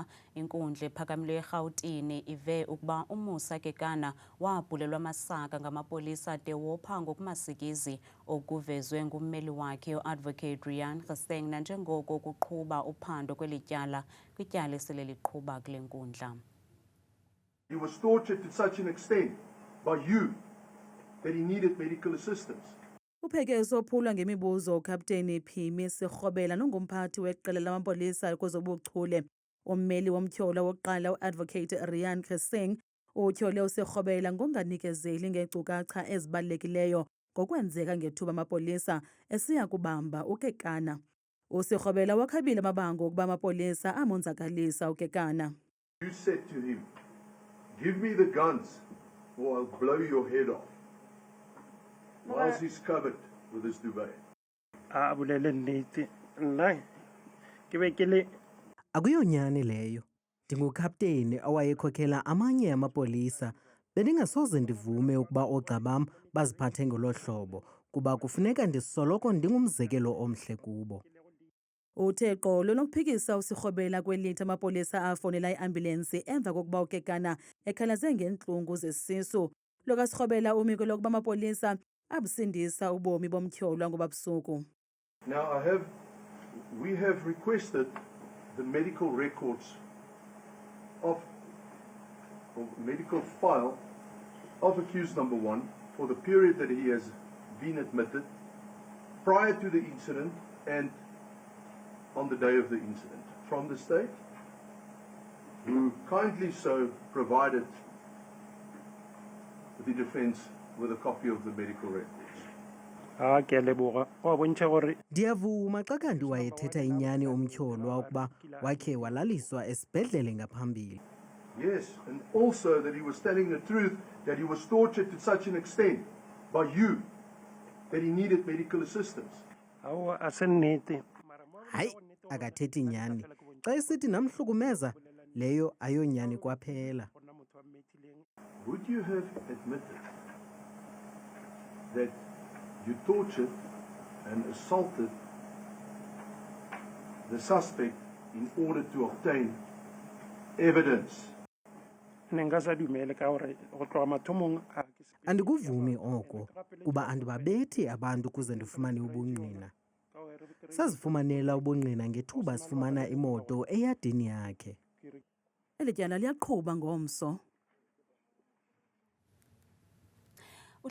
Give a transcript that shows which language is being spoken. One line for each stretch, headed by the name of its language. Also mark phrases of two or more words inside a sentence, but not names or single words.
Xhosa: Inkundla ephakamileyo eRhawutini ive ukuba uMusa Kekana wabhulelwa amasaka ngamapolisa de wopha ngokumasikizi okuvezwe ngummeli wakhe uAdvocate Rian Geseng nanjengoko kuqhuba uphando kweli tyala kwityala esele liqhuba kule nkundla.
English: He was tortured to such an extent by you that he needed medical assistance.
Xhosa: Upheke sophulwa ngemibuzo uKapteni Phimi Sirhobela nongumphathi weqela lamapolisa kwezobuchule. Ummeli womtyholwa wokuqala uAdvocate Rian Geseng utyhole uSirhobela ngonganikezeli ngeenkcukacha ezibalulekileyo ngokwenzeka ngethuba amapolisa esiya kubamba uKekana. uSirhobela wakhabile amabango ukuba amapolisa amonzakalisa uKekana.
English: You said to him, "Give me the guns or I'll blow your head off," whilst he's covered with his duvet.
Xhosa: Akuyonyani leyo. Ndingukapteni owayekhokhela amanye amapolisa. Bendingasoze ndivume ukuba oogxa bam baziphathe ngolo hlobo kuba kufuneka ndisoloko ndingumzekelo omhle kubo. Uthe qolo lokuphikisa uSirhobela kwelithi amapolisa afonela iambulensi emva kokuba uKekana ekhalaze ngeentlungu zesisu. LokaSirhobela umiko lokuba amapolisa abusindisa ubomi bomtyholwa ngoba busuku.
English: Now we have requested the medical records of medical file of accused number 1 for the period that he has been admitted prior to the incident and on the day of the incident from the state, who kindly so provided the defense with a copy of the medical records.
Xhosa: Ndiyavuma xa kanti wayethetha inyani umtyholwa ukuba wakhe walaliswa esibhedlele ngaphambili.
English: Yes, and also that he was telling the truth, that he was tortured to such an extent by you that he needed medical assistance.
Xhosa: Hayi, akathethi nyani. Xa esithi namhlukumeza, leyo ayonyani kwaphela.
English: Would you have admitted that you tortured and assaulted the suspect in order to obtain evidence?
Xhosa: Andikuvumi oko kuba andibabethi abantu kuze ndifumane ubungqina. Sazifumanela ubungqina ngethuba sifumana imoto eyadini yakhe. Eli tyala liyaqhuba ngomso.